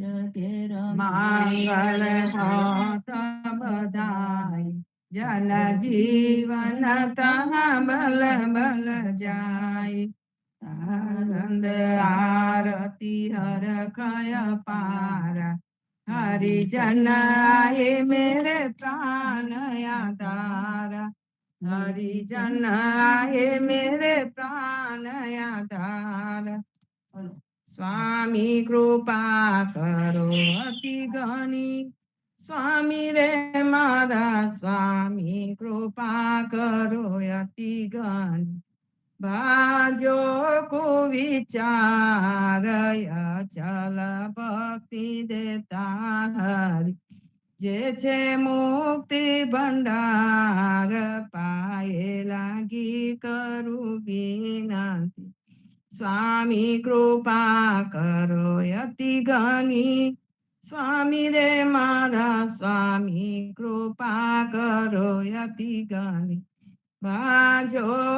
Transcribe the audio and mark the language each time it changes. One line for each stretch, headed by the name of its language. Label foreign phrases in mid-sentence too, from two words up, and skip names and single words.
Hindi: केर मंगल हाथ बधाई, जन जीवन तहाँ बल बल जाय, आनंद आरती हर कय पारा, हरिजन आए मेरे प्राण आधारा, हरिजन आए मेरे प्राण आधारा,
Gujarati: સ્વામી કૃપા કરો અતિ ઘણી, સ્વામી રે મારા સ્વામી કૃપા કરો અતિ ઘણી, ભાજો કો વિચાર ચલ ભક્તિ દેતા હરિ, જે છે મુક્તિ ભંડાર પાએ લાગી કરું વિનંતી, સ્વામી કૃપા કરો અતિ ઘણી, સ્વામી રે મારા સ્વામી કૃપા કરો અતિ ઘણી, ભાજો